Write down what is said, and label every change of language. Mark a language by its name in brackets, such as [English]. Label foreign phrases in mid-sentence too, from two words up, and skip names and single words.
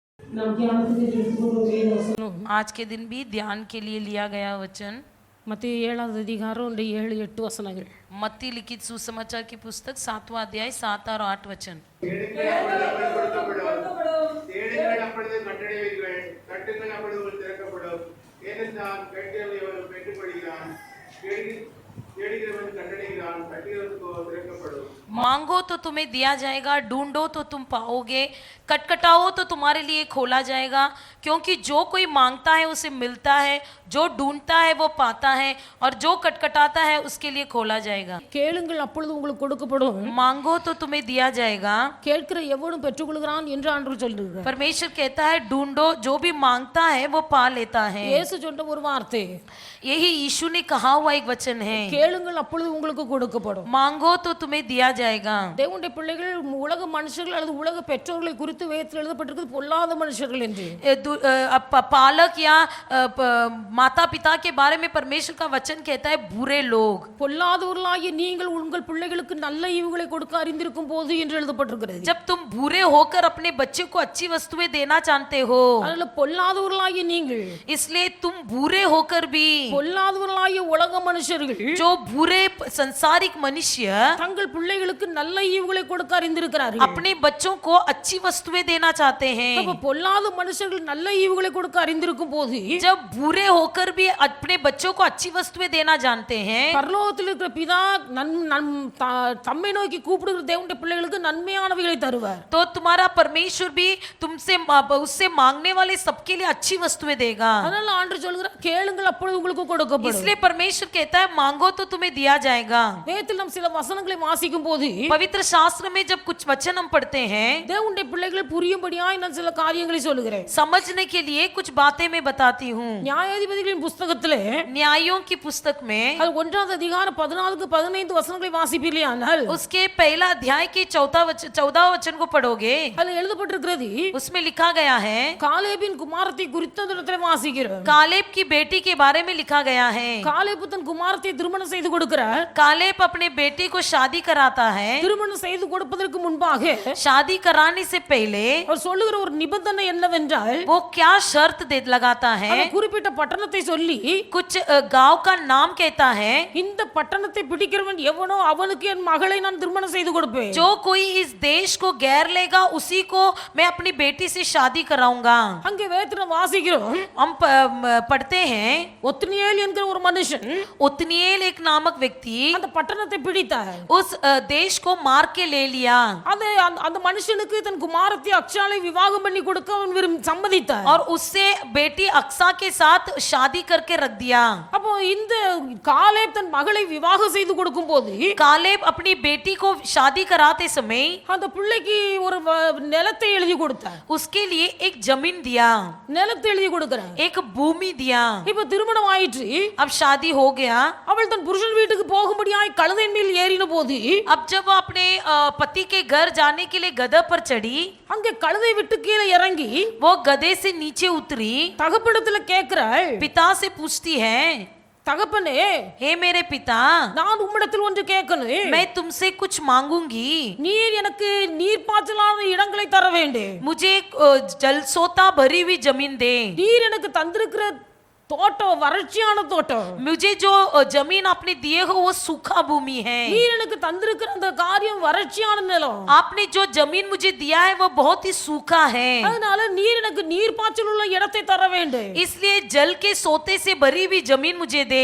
[Hindi] आज के दिन भी ध्यान के लिए लिया गया वचन [Tamil] மத்திய 7வது அதிகாரம் 7-8 வசனங்கள். [Hindi] मत्ती लिखित सुसमाचार की पुस्तक 7वां अध्याय 7 और 8 वचन. मांगो तो तुम्हें दिया जाएगा, ढूंढो तो तुम पाओगे, खटखटाओ तो तुम्हारे लिए खोला जाएगा, क्योंकि जो कोई मांगता है उसे मिलता है, जो ढूंढता है वो पाता है, और जो खटखटाता है उसके लिए खोला जाएगा. [Tamil] கேளுங்கள் அப்பொழுது உங்களுக்கு கொடுக்கப்படும், [Hindi] मांगो तो तुम्हें दिया जाएगा, [Tamil] கேட்கிற எவனும் பெற்றுக்கொள்கிறான் என்று ஆண்டவர் சொல்லுகிறார். [Hindi] परमेश्वर कहता है ढूंढो, जो भी मांगता है वो पा लेता है. [Tamil] இயேசு சொன்ன ஒரு வார்த்தை, [Hindi] यही यीशु ने कहा हुआ एक वचन है, [Tamil] கேளுங்கள் அப்பொழுது உங்களுக்கு கொடுக்கப்படும். [Hindi] मांगो तो तुम्हें दिया जाएगा. [Tamil] தேவனுடைய பிள்ளைகள் உலக மனுஷர்கள் அல்லது உலக பெற்றோர்களை குறித்து வேதத்தில் எழுதப்பட்டிருக்கிறது பொல்லாத மனுஷர்கள் என்று. [Hindi] पालक या माता पिता के बारे में परमेश्वर का वचन कहता है बुरे लोग. [Tamil] பொல்லாதவர்களாகிய நீங்கள் உங்கள் பிள்ளைகளுக்கு நல்ல ஈவுகளை கொடுக்க அறிந்திருக்கும் போது என்று எழுதப்பட்டிருக்கிறது. [Hindi] जब तुम बुरे होकर अपने बच्चे को अच्छी वस्तुएं देना जानते हो, [Tamil] அதனால பொல்லாதவர்களாகிய நீங்கள், [Hindi] इसलिए तुम बुरे होकर भी, [Tamil] பொல்லாதவர்களாகிய உலக மனுஷர்கள், [Hindi] जो बुरे संसारिक मनुष्य [Tamil] தங்கள் பிள்ளைகளுக்கு நல்ல ஈவுகளை கொடுக்க அறிந்திருக்கிறார்கள், [Hindi] अपने बच्चों को अच्छी वस्तुएं देना चाहते हैं. [Tamil] அப்ப பொல்லாத மனுஷர்கள் நல்ல ஈவுகளை கொடுக்க அறிந்திருக்கும் போது, [Hindi] जब बुरे होकर भी अपने बच्चों को अच्छी वस्तुएं देना जानते हैं, [Tamil] பரலோகத்தில் இருக்கிற பிதா தம்மை நோக்கி கூப்பிடுகிற தேவனுடைய பிள்ளைகளுக்கு நன்மையானவைகளை தருவார். [Hindi] तो तुम्हारा परमेश्वर भी तुमसे उससे मांगने वाले सबके लिए अच्छी वस्तुएं देगा. [Tamil] அதனால ஆண்டவர் சொல்கிறார், கேளுங்கள் அப்பொழுது உங்களுக்கு கொடுக்கப்படும். [Hindi] इसलिए परमेश्वर कहता है मांगो तो तुम्हें दिया जाएगा. [Tamil] வேதத்தில் நாம் சில வசனங்களை வாசிக்கும் போது, [Hindi] पवित्र शास्त्र में जब कुछ वचन हम पढ़ते हैं, [Tamil] தேவனுடைய பிள்ளைகள் புரியும்படியாய் நான் சில காரியங்களை சொல்லுகிறேன். [Hindi] समझने के लिए कुछ बातें मैं बताती हूँ. [Tamil] நியாயாதிபதிகளின் புத்தகத்திலே, [Hindi] न्यायों की पुस्तक में, [Tamil] அது 1வது அதிகாரம் 14-15 வசனங்களை வாசிப்பீர்களானால், [Hindi] उसके पहला अध्याय के 14 वचन को पढ़ोगे, [Tamil] அதில் எழுதப்பட்டிருக்கிறது, [Hindi] उसमें लिखा गया है, [Tamil] காலேபின் குமாரத்தை குறித்ததிலே வாசிக்கிறோம். [Hindi] कालेब की बेटी के बारे में लिखा गया है. [Tamil] காலேப் தன் குமாரத்தை திருமணம் செய்து கொடுக்கிறார். [Hindi] कालेब अपने बेटे को शादी कराता है. [Tamil] திருமணம் செய்து கொடுப்பதற்கு முன்பாக, [Hindi] शादी कराने से पहले [Tamil] அவர் சொல்லுகிற ஒரு நிபந்தனை என்னவென்றால், [Hindi] वो क्या शर्त लगाता है, [Tamil] குறிப்பிட்ட பட்டணத்தை சொல்லி [Hindi] कुछ गांव का नाम कहता है, [Tamil] இந்த பட்டணத்தை பிடிக்கிறவன் எவனோ அவனுக்கு என் மகளை நான் திருமணம் செய்து கொடுப்பேன். [Hindi] जो कोई इस देश को घेर लेगा उसी को मैं अपनी बेटी से शादी कराऊंगा. [Tamil] அங்கே வேதத்துல வாசிக்கிறோம், [Hindi] हम पढ़ते हैं, [Tamil] ஒத்னியேல் என்கிற ஒரு மனுஷன், [Hindi] ओत्निएल एक नामक व्यक्ति [Tamil] அந்த பட்டணத்தை பிடித்தார். [Hindi] उस देश को मार के ले लिया. [Tamil] அந்த மனுஷனுக்கு தன் குமாரத்தை அக்ஷாலை விவாகம் பண்ணி கொடுக்க அவன் சம்மதித்தார். [Hindi] और उससे बेटी अक्सा के साथ शादी करके रख दिया. [Tamil] அப்போ இந்த காலேப் தன் மகளை விவாகம் செய்து கொடுக்கும் போது, [Hindi] कालेब अपनी बेटी को शादी कराते समय [Tamil] அந்த பிள்ளைக்கு ஒரு நிலத்தை எழுதி கொடுத்தார். [Hindi] उसके लिए एक जमीन दिया, [Tamil] நிலத்தை எழுதி கொடுக்கிறார். [Hindi] एक भूमि दिया. [Tamil] இப்ப திருமணம் ஆயிற்று, [Hindi] अब शादी हो गया. [Tamil] அவள் தன் புருஷன் வீட்டுக்கு போகும்படியாய் கழுதையின் மேல் ஏறின போது, [Hindi] अब जब वो अपने पति के घर जाने के लिए गधा पर चढ़ी, [Tamil] அங்கே கழுதை விட்டு கீழே இறங்கி [Hindi] वो गधे से नीचे उतरी, [Tamil] தகப்பனிடத்துல கேட்கிறாள். [Hindi] पिता से पूछती है, [Tamil] தகப்பனே, [Hindi] हे मेरे पिता, [Tamil] நான் உம்மிடத்தில் ஒன்று கேட்கணும். [Hindi] मैं तुमसे कुछ मांगूंगी. [Tamil] நீர் எனக்கு நீர்ப்பாய்ச்சலான இடங்களை தர வேண்டும். [Hindi] मुझे जलसोता भरी हुई जमीन दे. [Tamil] நீர் எனக்கு தந்திருக்கிற தோட்டம் வறட்சியான தோட்டம். [Hindi] मुझे जो जमीन आपने दिए हो वो सूखा भूमि है. [Tamil] நீர் எனக்கு தந்திருக்கிற அந்த காரியம் வறட்சியான நிலம். [Hindi] आपने जो जमीन मुझे दिया है वो बहुत ही सूखा है. [Tamil] அதனால நீர் எனக்கு நீர்ப்பாய்ச்சல் உள்ள இடத்தை தர வேண்டும். [Hindi] इसलिए जल के सोते से भरी हुई जमीन मुझे दे.